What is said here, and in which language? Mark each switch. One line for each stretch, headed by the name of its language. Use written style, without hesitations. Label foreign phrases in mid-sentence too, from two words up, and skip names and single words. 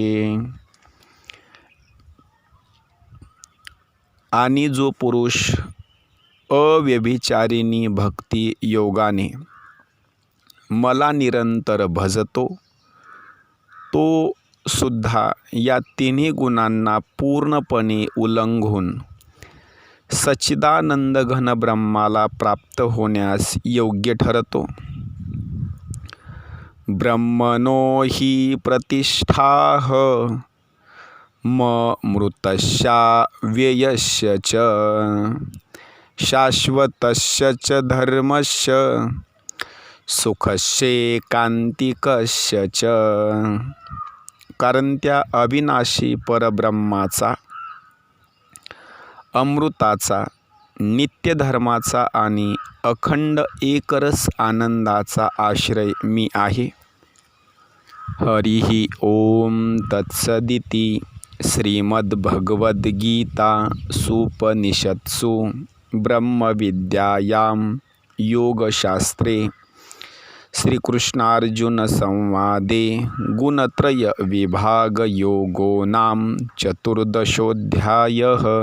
Marathi: आणि जो पुरुष अव्यभिचारिणी भक्ती योगाने मला निरंतर भजतो, तो सुद्धा या 3 गुणांना पूर्णपणे उल्लंघून सच्चिदानंद घन ब्रह्माला प्राप्त होण्यास योग्य ठरतो.
Sanskrit: ब्रह्मणो हि प्रतिष्ठाः मृतस्या व्ययस्य च शाश्वतस्य च धर्मस्य सुखस्यैकान्तिकस्य च.
Marathi: कारण त्या अविनाशी परब्रह्माचा, अमृताचा, नित्यधर्माचा आणि अखंड एकरस आनंदाचा आश्रय मी आहे.
Sanskrit: हरिः ओम तत्सदिति. श्रीमद्भगवद्गीतासूपनिषत्सु ब्रह्मविद्यायां योगशास्त्रे श्रीकृष्णार्जुन संवादे गुणत्रय विभाग योगो नाम चतुर्दशोऽध्यायः।